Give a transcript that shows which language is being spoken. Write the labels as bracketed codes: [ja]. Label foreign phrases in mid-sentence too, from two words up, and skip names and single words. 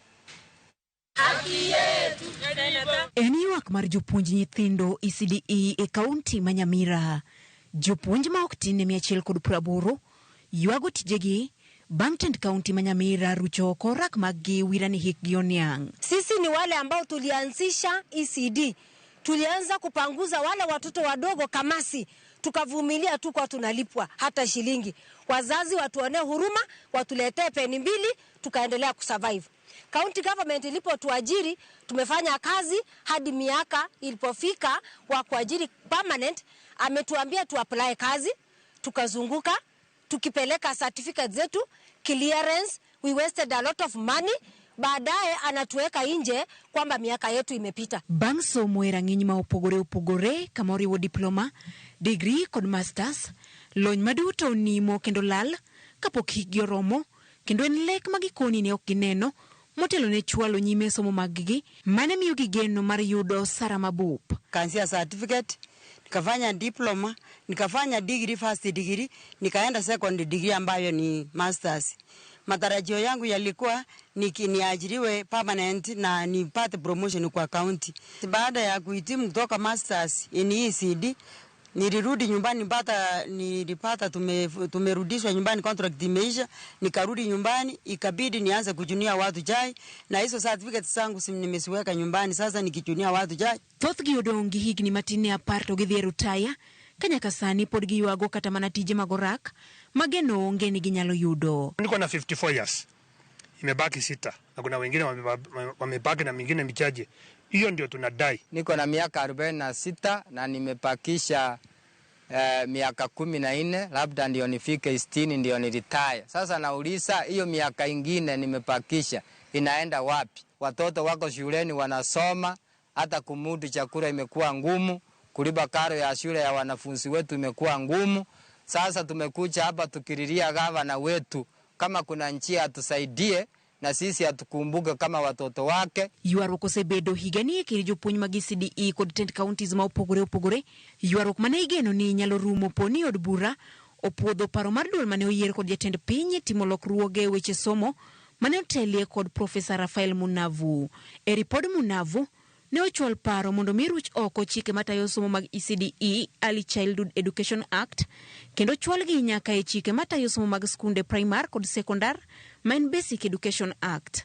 [luo] En ywak mar jopuonj nyithindo ECDE e kaunti ma Nyamira. Jopuonj ma ok tin 180 ywago tijegi bang' tend kaunti ma Nyamira rucho oko rak maggi wira ni hikgi oniang'. [sw] Sisi ni wale ambao tulianzisha ECD. Tulianza kupanguza wale watoto wadogo kamasi. Tukavumilia tu kwa tunalipwa hata shilingi. Wazazi watuone huruma, watuletee peni 2, tukaendelea kusurvive. [en] County government [sw] ilipo tuajiri, tumefanya kazi hadi miaka ilipofika wa kuajiri permanent. Ametuambia tu apply kazi, tukazunguka, tukipeleka certificate zetu, [en] clearance, we wasted a lot of money. [sw] Baadaye anatuweka nje kwamba miaka yetu imepita. [luo] Bang' somo e rang'iny ma opogore kama oriwo diploma, degree kod masters, lony maduto nimo kendo lal kapok higgi oromo, kendo en lek magikoni ne ok gineno motelo ne chwalo nyime somo maggi mane miyo gigeno mar yudo sara mabup. [sw] Kansia certificate, nikafanya diploma, nikafanya degree, [en] first degree, [sw] nikaenda [en] second degree [sw] ambayo ni masters. Matarajio yangu yalikuwa niajiriwe permanent na nipate promotion kwa county. Baada ya kuhitimu kutoka [en] masters in ECD, [sw] nilirudi nyumbani, nilipata tumerudishwa nyumbani, contract imeisha, nikarudi nyumbani, ikabidi nianze kujunia watu chai, na hizo certificates zangu nimesiweka nyumbani, sasa nikijunia watu chai. [luo] Thoth gi odong' gi higni matin ne 10 to gidhi e rutaya, kanyaka sani pod giywago kata mana tije magorak mageno onge ni ginyalo yudo. [sw] Niko na 54 years, imebaki 6 na kuna wengine wamebaki na mingine michache. Hiyo ndio tunadai. Niko na miaka 46 na nimepakisha miaka 14, labda ndio nifike 60 ndio niretire. Sasa nauliza hiyo miaka ingine nimepakisha inaenda wapi? Watoto wako shuleni wanasoma, hata kumudu chakula imekuwa ngumu, kulipa karo ya shule ya wanafunzi wetu imekuwa ngumu. Sasa tumekuja hapa tukiriria gavana wetu kama kuna njia atusaidie na sisi atukumbuke kama watoto wake. [luo] Ywaruok osebedo higani kiri jopuonj mag CDE kod tend counties ma opogore. Ywaruok mane igeno ni nyalo rumo poni od bura opuodho paro mar duol mane oyier kod jatend piny timo lokruoge weche somo mane otelie kod Profesa Rafael Munavu. E ripod Munavu ne ochwal paro mondo miruch oko chike matayo somo mag ECDE Early Childhood Education Act kendo chwal gi nyaka e chike matayo somo mag skunde primar kod sekondar main Basic Education Act.